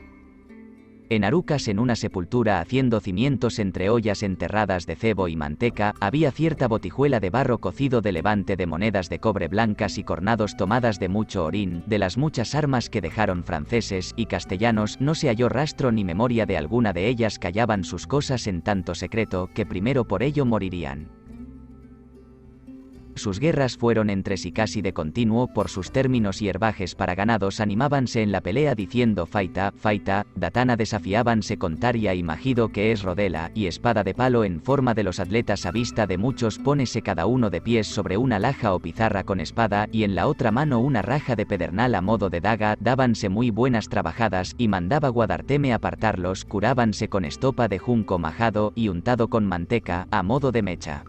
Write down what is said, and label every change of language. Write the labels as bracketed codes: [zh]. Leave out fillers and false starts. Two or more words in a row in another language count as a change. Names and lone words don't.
[es] En Arucas en una sepultura haciendo cimientos entre ollas enterradas de cebo y manteca, había cierta botijuela de barro cocido de levante de monedas de cobre blancas y cornados tomadas de mucho orín, de las muchas armas que dejaron franceses y castellanos no se halló rastro ni memoria de alguna de ellas callaban sus cosas en tanto secreto que primero por ello morirían. Sus guerras fueron entre sí casi de continuo por sus términos y herbajes para ganados animábanse en la pelea diciendo [gnc] faita, faita, [es] datana desafiábanse con taria y magido que es rodela y espada de palo en forma de los atletas a vista de muchos pónese cada uno de pies sobre una laja o pizarra con espada y en la otra mano una raja de pedernal a modo de daga, dábanse muy buenas trabajadas y mandaba Guadarteme apartarlos, curábanse con estopa de junco majado y untado con manteca, a modo de mecha.